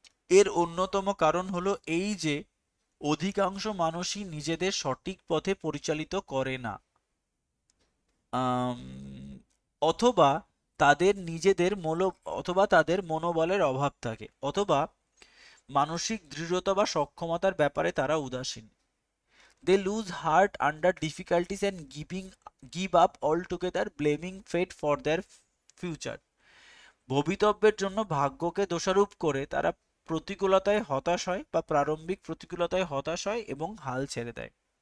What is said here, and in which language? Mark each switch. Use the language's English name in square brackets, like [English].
[Bangla] এর অন্যতম কারণ হলো এই যে অধিকাংশ মানুষই নিজেদের সঠিক পথে পরিচালিত করে না। আম, অথবা তাদের নিজেদের অথবা তাদের মনোবলের অভাব থাকে, অথবা মানসিক দৃঢ়তা বা সক্ষমতার ব্যাপারে তারা উদাসীন। [English] They lose heart under difficulties and give up altogether, blaming fate for their future. [Bangla] ভবিতব্যের জন্য ভাগ্যকে দোষারোপ করে তারা প্রতিকূলতায় হতাশ হয় বা প্রারম্ভিক প্রতিকূলতায় হতাশ হয় এবং হাল ছেড়ে দেয়।